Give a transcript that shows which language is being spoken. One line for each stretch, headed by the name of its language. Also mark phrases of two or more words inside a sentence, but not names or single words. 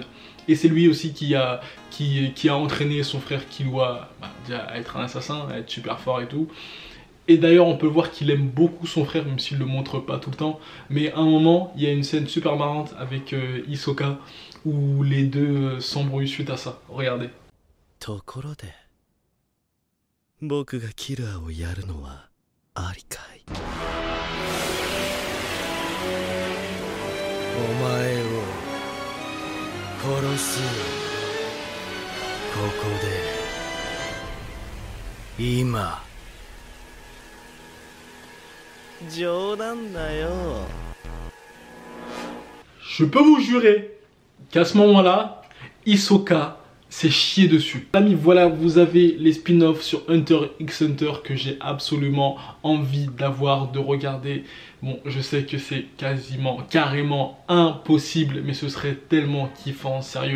French: Et c'est lui aussi qui a entraîné son frère Killua à être un assassin, à être super fort et tout. Et d'ailleurs, on peut voir qu'il aime beaucoup son frère, même s'il ne le montre pas tout le temps. Mais à un moment, il y a une scène super marrante avec Hisoka, où les deux s'embrouillent suite à ça. Regardez.
Japanese: ところで、僕がキラーをやるのはありかい？お前を殺す。ここで、今。冗談だよ。
French: Je peux vous jurer qu'à ce moment-là, Hisoka s'est chié dessus. Amis, voilà, vous avez les spin-offs sur Hunter x Hunter que j'ai absolument envie d'avoir, de regarder. Bon, je sais que c'est carrément impossible, mais ce serait tellement kiffant, sérieux.